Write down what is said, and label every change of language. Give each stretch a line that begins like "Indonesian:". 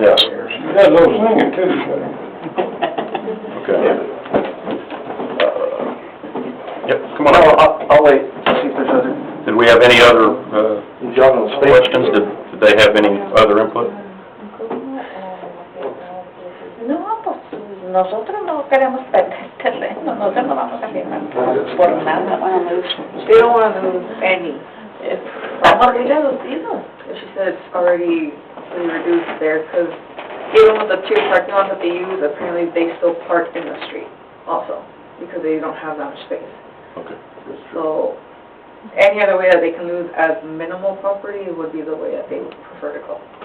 English: yes. You got a little singing too, Okay. Yep, come on No, up. I'll wait, see if there's other, Did we have any other, y'all gonna speak? questions? Did they have any other input?
Spanish: No, pues nosotros no queremos perder terreno, nosotros no vamos a firmar por nada.
English: They don't want to lose any.
Spanish: Vamos reducidos.
English: She said it's already really reduced there, because even with the two parking lots that they use, apparently they still park in the street also, because they don't have that much space. Okay. So, any other way that they can lose as minimal property would be the way that they would prefer to go.